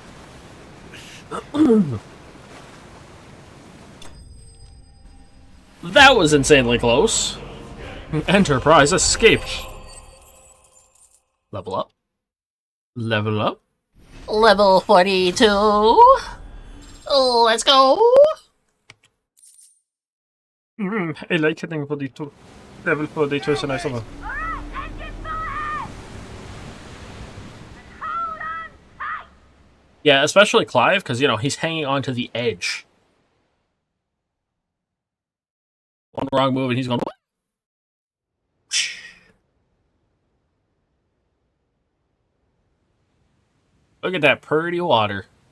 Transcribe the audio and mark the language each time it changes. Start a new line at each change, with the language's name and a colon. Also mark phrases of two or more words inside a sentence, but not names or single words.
English: That was insanely close. Enterprise escaped. Level up. Level up. Level 42. Let's go.
Norwegian: Jeg liker ting på de to. Det er vel på de to som er sammen.
English: Yeah, especially Clive, because, you know, he's hanging on to the edge. One wrong move and he's going... Look at that pretty water.